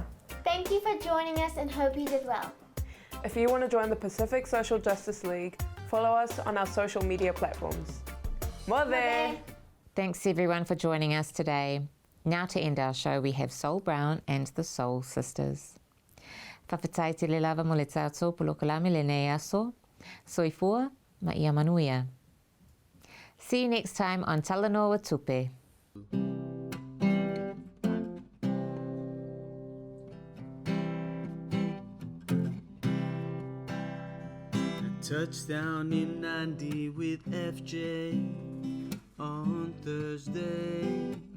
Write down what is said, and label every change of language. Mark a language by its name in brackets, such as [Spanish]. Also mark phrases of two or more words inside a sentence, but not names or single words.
[English] Thank you for joining us and hope you did well. If you want to join the Pacific Social Justice League, follow us on our social media platforms. Mother! Thanks everyone for joining us today. Now to end our show, we have Soul Brown and the Soul Sisters. [Samoan] Whawhetai te le lava mo le tātou polokalame le nei aso. Soifua ma ia manuia. [English] See you next time on Talanoa Tupe. Touchdown in 90 with FJ on Thursday.